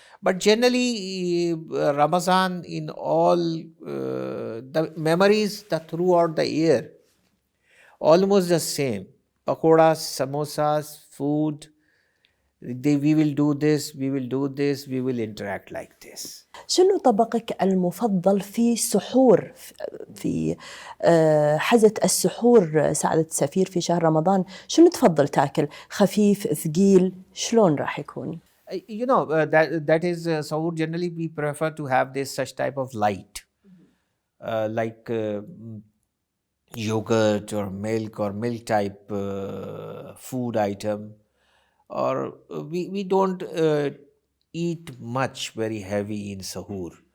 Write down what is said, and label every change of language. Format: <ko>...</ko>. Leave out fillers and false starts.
<en>But generally, Ramadan in all the memories throughout the year, almost the same. Pakoras, samosas, food. We will do this, we will interact like this.</en> <ar>شنو طبقك المفضل في سحور في حزة السحور سعادة السفير في شهر رمضان؟ شنو تفضل تاكل؟ خفيف، ثقيل، شلون راح يكون؟</ar> <en>That is sahur. Generally we prefer to have this such type of light, like yogurt or milk type food item. Or we don't eat much very heavy in sahur.</en>